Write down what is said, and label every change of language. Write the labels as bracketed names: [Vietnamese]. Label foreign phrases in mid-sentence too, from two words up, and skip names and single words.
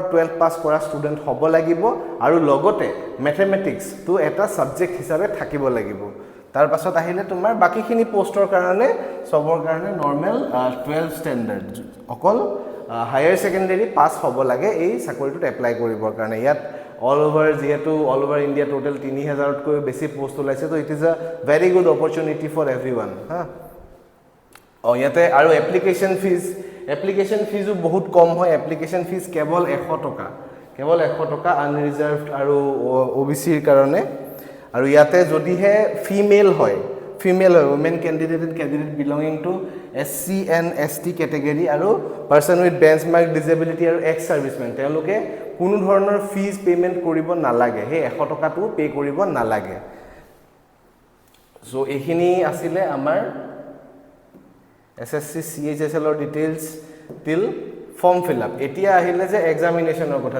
[Assamese] 12 পাস কৰা ষ্টুডেন্ট হ'ব লাগিব আৰু লগতে ম্যাথমেটিক্স তো এটা সাবজেক্ট হিচাপে থাকিব লাগিব তাৰ পাছত আহিলে তোমাৰ বাকিখিনি পোষ্টৰ কাৰণে সবৰ কাৰণে নৰ্মেল 12 ষ্টেণ্ডাৰ্ড অকল [English] higher secondary [Assamese] পাস হ'ব লাগে এই চাকৰিটোত এপ্লাই কৰিবৰ কাৰণে ইয়াত [English] all over India total 3000 [Assamese] তকৈ বেছি পোষ্ট ওলাইছে তো [English] it is a very good opportunity for everyone [Assamese] হা ইয়াতে আৰু এপ্লিকেশন ফিজও বহুত কম হয় [English] application fees [Assamese] কেৱল 100 টকা আনৰিজাৰ্ভড আৰু ওবিসিৰ কাৰণে আৰু ইয়াতে যদিহে ফিমেল হয় [English] women candidate belonging to SC and ST category [Assamese] আৰু [English] person with benchmark disability [Assamese] আৰু [English] ex serviceman [Assamese] তেওঁলোকে কোনো ধৰণৰ [English] fees payment [Assamese] কৰিব নালাগে হে 100 টকাটো পে কৰিব নালাগে সো এইখিনি আছিল আমাৰ SSC CHSL ৰ ডিটেইলছ [English] till form fill up [Assamese] এতিয়া আহিলে যে এক্সামিনেশনৰ কথা